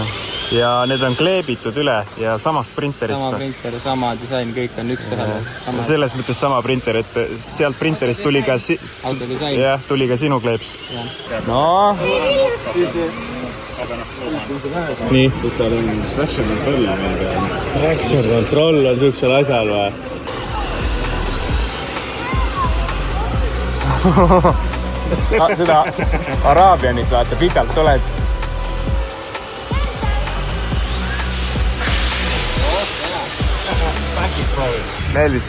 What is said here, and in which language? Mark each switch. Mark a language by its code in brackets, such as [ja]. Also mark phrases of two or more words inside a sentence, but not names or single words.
[et] Ja need on kleebitud üle ja samast printerist. Sama printer, sama disain, kõik on üks tähele. Selles mõttes sama printer, et sealt printerist tuli ka... Autodisain. Jah, tuli ka sinu kleeps. No. Nii, kus tal on [en] traction control? Traction control [et] on siuksel asjal või? Seda Araabianit vaata, pikalt oled. Meeldis?